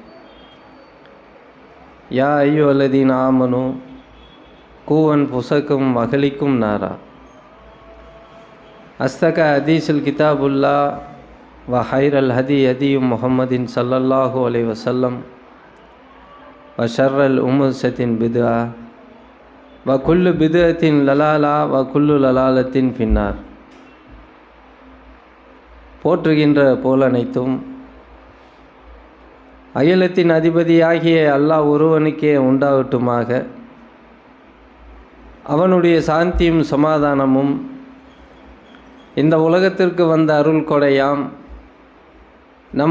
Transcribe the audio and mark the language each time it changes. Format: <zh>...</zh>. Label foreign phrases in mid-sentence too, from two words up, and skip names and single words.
<ar>يا أيها الذين آمنوا قوا أنفسكم وأهليكم نارا أصدق حديث الكتاب الله وخير الهدي هدي محمد صلى الله عليه وسلم وشر الأمور بدعة وكل بدعة ضلالة وكل ضلالة في النار.</ar> <ta>போற்றுகின்ற போலனைத்தும் அகிலத்தின் அதிபதியாகிய அல்லாஹ் ஒருவனுக்கே உண்டாகட்டுமாக. அவனுடைய சாந்தியும் சமாதானமும் இந்த உலகத்திற்கு வந்த அருள் கொடையாம் நம்</ta>